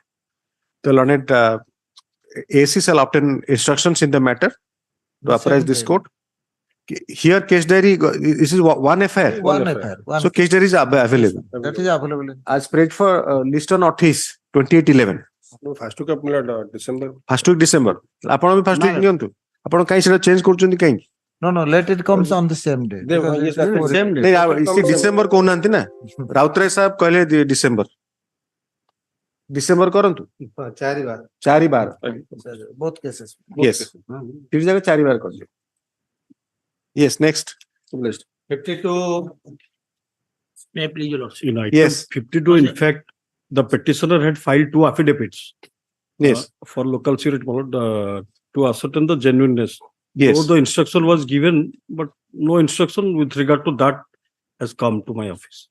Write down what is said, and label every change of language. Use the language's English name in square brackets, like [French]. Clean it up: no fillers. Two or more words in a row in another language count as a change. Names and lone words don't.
[English] The learned AC shall obtain instructions in the matter to apprise this court. Here, case diary, this is one FIR. One FIR. So, case diary is available. That is available. As spread for list on notice 2811. No, first week of my lord, December. First week December. [Odia] ଆପଣ ବି [English] first week [Odia] ନିଅନ୍ତୁ. ଆପଣ କାଇଁ ସେଟା change କରୁଛନ୍ତି କାଇଁ? [English] No, no, let it comes on the same day. Yes, that's the same day. [Odia] नहीं, December କହୁନାହାନ୍ତି ନା. ରାଉତରାୟ ସାହେବ କହିଲେ December. December କରନ୍ତୁ. 4 ବାର. 4 ବାର. [English] Both cases. Yes. [Odia] ତିନି ଜାଗା 4 ବାର କରିଲେ. [English] Yes, next. 52. May I please, Your Lordship? In item 52, in fact, the petitioner had filed 2 affidavits. Yes. For local security, to ascertain the genuineness. Yes. So the instruction was given, but no instruction with regard to that has come to my office.